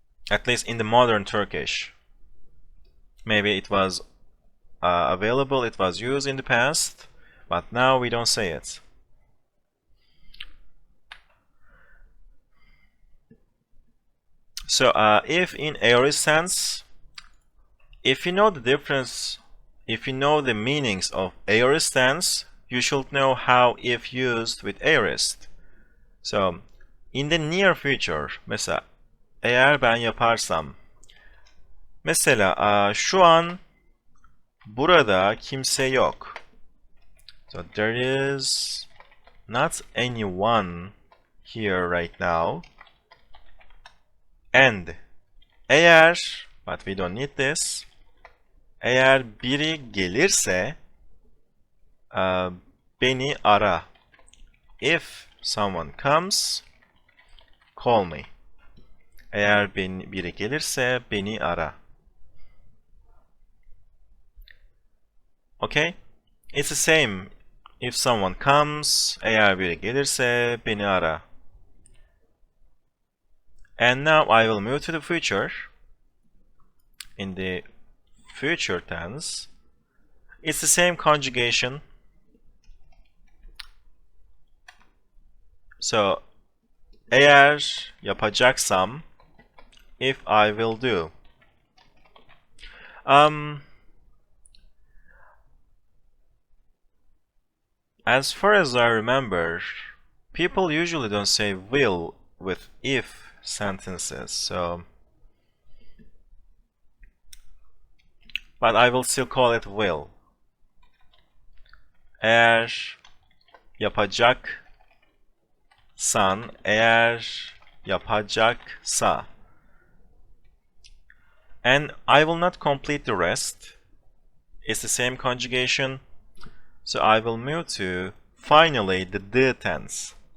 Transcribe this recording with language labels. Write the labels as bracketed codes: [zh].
[en] At least in the modern Turkish. Maybe it was available, it was used in the past, but now we don't say it. So if in aorist tense, if you know the difference, if you know the meanings of aorist tense, you should know how if used with aorist. So in the near future, [tr] mesela eğer ben yaparsam, mesela şu an burada kimse yok. [en] So there is not anyone here right now. And eğer, but we don't need this, [tr] eğer biri gelirse beni ara. [en] If someone comes, call me. [tr] Eğer biri gelirse beni ara. [en] Okay? It's the same. If someone comes, [tr] eğer biri gelirse beni ara. [en] And now I will move to the future. In the future tense, it's the same conjugation. So, [tr] eğer yapacaksam, [en] if I will do. As far as I remember, people usually don't say will with if sentences, so but I will still call it will. [tr] Eğer yapacaksan, eğer yapacaksa. [en] And I will not complete the rest. It's the same conjugation. So I will move to finally the the tense.